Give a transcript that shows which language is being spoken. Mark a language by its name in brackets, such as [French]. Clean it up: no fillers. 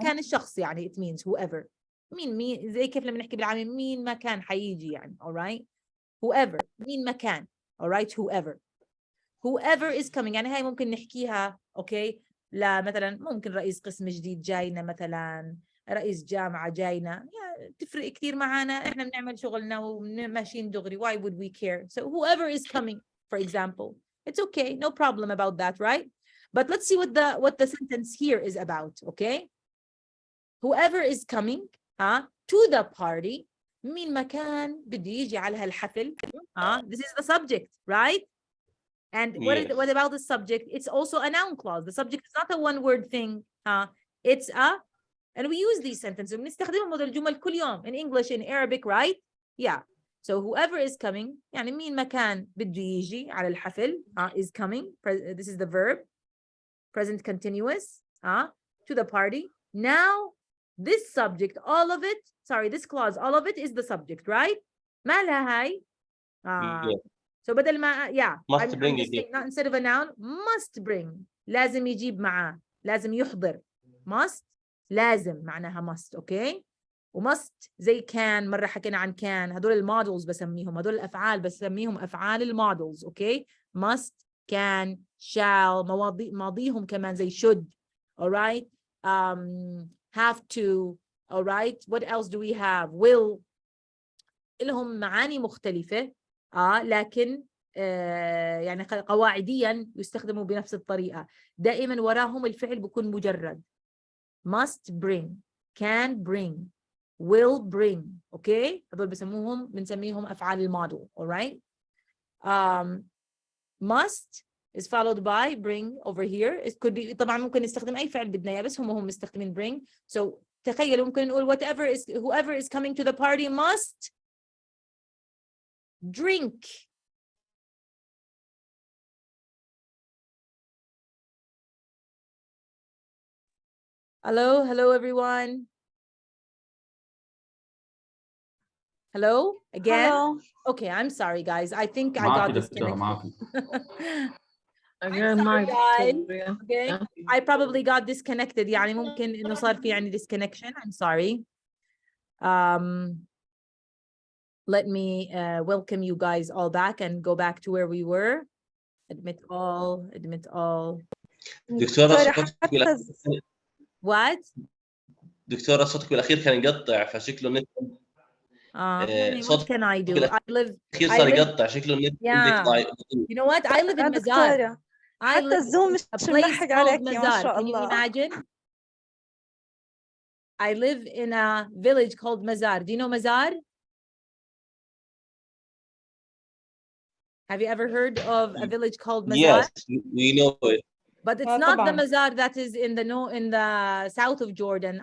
[Arabic] كان الشخص يعني [English] it means whoever [Arabic] مين زي كيف لما نحكي بالعامي مين ما كان حيجي يعني all right whoever مين ما كان [English] all right whoever is coming [Arabic] يعني هاي ممكن نحكيها okay لا مثلا ممكن رئيس قسم جديد جاينا مثلا رئيس جامعة جاينا تفرق كثير معانا، احنا بنعمل شغلنا وماشيين دغري. [English] Why would we care? So whoever is coming, for example, it's okay, no problem about that, right? But let's see what the sentence here is about, okay? Whoever is coming to the party. [Arabic] مين مكان بده يجي على هالحفل. [English] This is the subject, right? And what about the subject? It's also a noun clause. The subject is not a one-word thing. It's and we use these sentences. [Arabic] بنستخدمهم هذول الجمل كل يوم [English] in English, in Arabic, [Arabic] right? [English] Yeah. [Arabic] So whoever [English] is coming, [Arabic] يعني مين مكان بده يجي على الحفل is coming. [English] This is the verb, present continuous. To the party. Now, this subject, all of it, sorry, this clause, all of it is the subject, right? [Arabic] ما لها هاي. So بدل ما [English] must bring just saying, not instead of a noun, must bring. [Arabic] لازم يجيب معاه، لازم يحضر. [English] Must لازم معناها must, okay? [Arabic] وmust زي كان، مرة حكينا عن كان، هدول المودلز بسميهم، هدول الأفعال بسميهم أفعال المودلز, okay? [English] Must, can, shall، [Arabic] ماضيهم كمان زي [English] should, all right? Have to, all right? What else do we have? Will. [Arabic] لهم معاني مختلفة لكن يعني قواعديا يستخدموا بنفس الطريقة. دائما وراهم الفعل بيكون مجرد. [English] must bring, can bring, will bring, okay? [Arabic] هذول بنسميهم أفعال الماضي, all right? [English] Must is followed by bring over here. It could be [Arabic] طبعا ممكن نستخدم أي فعل بدنا إياه بس هم مستخدمين bring. [English] So [Arabic] تخيلوا ممكن نقول [English] whoever is coming to the party must drink. Hello everyone. Hello again. Hello. Okay, I'm sorry guys. I think I got disconnected. Again, sorry, guys. Okay. Yeah. I probably got disconnected. [Arabic] يعني ممكن إنه صار في يعني disconnection. [English] I'm sorry. Let me welcome you guys all back and go back to where we were. Admit all. [Arabic] دكتورة [English] What? [Arabic] دكتورة صوتك بالأخير كان يقطع فشكله النت [English] what can I do? I live. [Arabic] الأخير صار يقطع شكله النت عندك ضعيف. [English] You know what? I live in Mazar. [Arabic] حتى الزوم مش ملحق عليكي ما شاء [English] Can you [Arabic] الله. [English] imagine? I live in a village called Mazar. Do you know Mazar? Have you ever heard of a village called Mazar? Yes, we know it. But it's not the Mazar that is in the south of Jordan.